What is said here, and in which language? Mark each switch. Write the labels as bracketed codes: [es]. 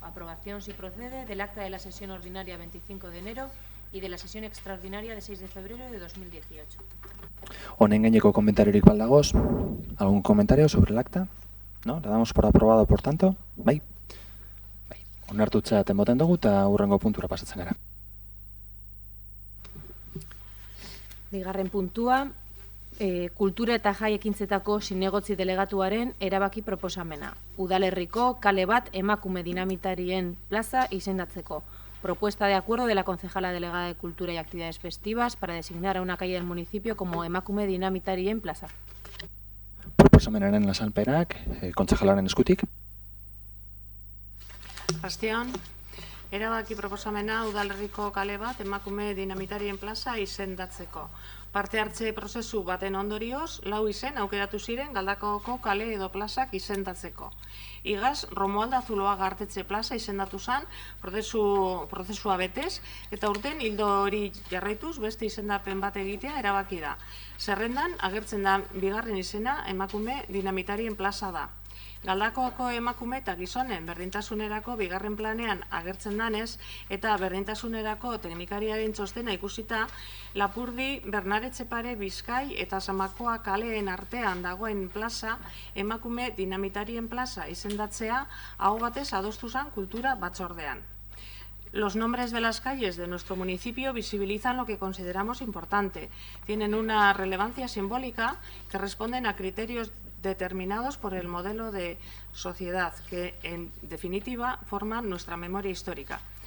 [es] Aprobación si procede del acta de la sesión ordinaria 25 de enero y de la sesión extraordinaria de 6 de febrero de 2018. [eu] Honen gaineko komentariorik baldagoz, [es] ¿algún comentario sobre el acta? ¿No? La damos por aprobado, por tanto? [eu] Bai? Bai. Onartutzat emoten dugu eta hurrengo puntura pasatzen gara. Bigarren puntua, kultura eta jai ekintzetako zinegotzi delegatuaren erabaki proposamena. Udalerriko kale bat emakume dinamitarien plaza izendatzeko. [es] Propuesta de acuerdo de la concejala delegada de Cultura y Actividades Festivas para designar a una calle del municipio como emakume dinamitarien plaza. [eu] Proposamenaren azalpenak, kontzejalaren eskutik. Bastión, erabaki proposamena udalerriko kale bat emakume dinamitarien plaza izendatzeko. Parte hartze prozesu baten ondorioz, 4 izen aukeratu ziren Galdakaoko kale edo plazak izendatzeko. Igaz, Romualda Zuloaga Artetxe plaza izendatu zen prozesua betez, eta urten hildo hori jarraituz beste izendapen bat egitea erabaki da. Zerrendan, agertzen da bigarren izena emakume dinamitarien plaza da. Galdakaoko emakume eta gizonen berdintasunerako bigarren planean agertzen danez eta berdintasunerako teknikariaren txostena ikusita, Lapurdi, Bernaretxepare, Bizkai eta Zamakoa kaleen artean dagoen plaza emakume dinamitarien plaza izendatzea aho batez adostu zen kultura batzordean. [es] Los nombres de las calles de nuestro municipio visibilizan lo que consideramos importante. Tienen una relevancia simbólica que responden a criterios determinados por el modelo de sociedad que, en definitiva, forman nuestra memoria histórica.